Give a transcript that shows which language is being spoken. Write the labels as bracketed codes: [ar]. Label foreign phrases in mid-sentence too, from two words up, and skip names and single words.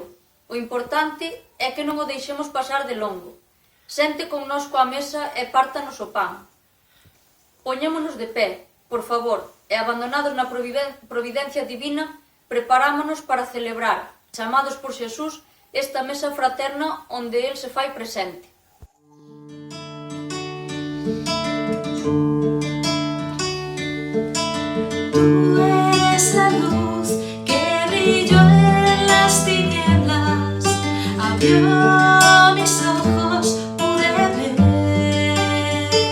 [gl] O importante é que non o deixemos pasar de longo. Sente connosco á mesa e pártanos o pan. Poñémonos de pé, por favor, e abandonados na providencia divina, preparámonos para celebrar, chamados por Xesús, esta mesa fraterna onde Él se fai presente. [es] Tú eres la luz que brilló en las tinieblas, abrió mis ojos, pude ver.